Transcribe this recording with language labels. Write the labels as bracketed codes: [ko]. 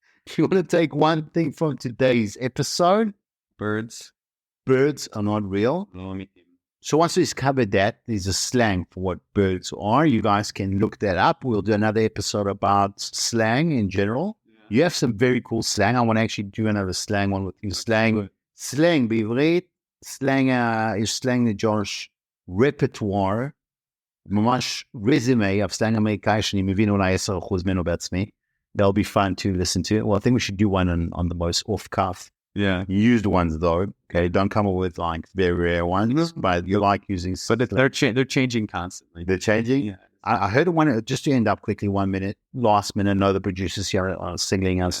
[en] If you want to take one thing from today's episode, birds are not real. So once we've covered that, there's a slang for what birds are. You guys can look that up. We'll do another episode about slang in general. Yeah. You have some very cool slang. I want to actually do another slang one with you. [he] Slang בעברית, יש סלנג לג'וש רפטואר, ממש [en] resume of [he] סלנג אמריקאי שאני מבין אולי 10% ממנו בעצמי. [en] That'll be fun to listen to. Well, I think we should do one on the most off-cuff. Yeah. Used ones though. Okay, don't come up with like very rare ones, but you like using. But they're changing constantly. They're changing. Yeah. I heard one just to end up quickly. 1 minute, last minute. No, the producers here are signaling us.